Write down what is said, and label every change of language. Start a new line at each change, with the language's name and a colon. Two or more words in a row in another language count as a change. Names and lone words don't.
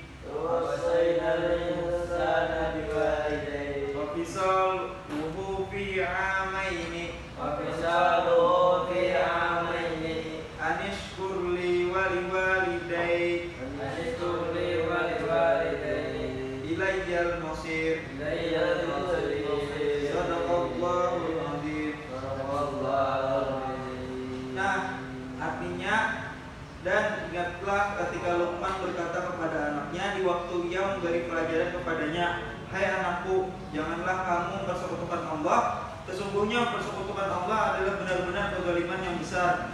Arabic: ووصينا الإنسان بوالديه وفصاله في عامين وفصاله في عامين أن اشكر لي ولوالديك أن اشكر لي ولوالديه إلي المصير. إلي المصير. صدق الله العظيم. والله العظيم.
Indonesian: Nah, artinya dan ingatlah ketika Luqman berkata kepada anaknya di waktu ia memberi pelajaran kepadanya, hai anakku, janganlah kamu bersekutukan Allah. Sesungguhnya persekutukan Allah adalah benar-benar kezaliman yang besar.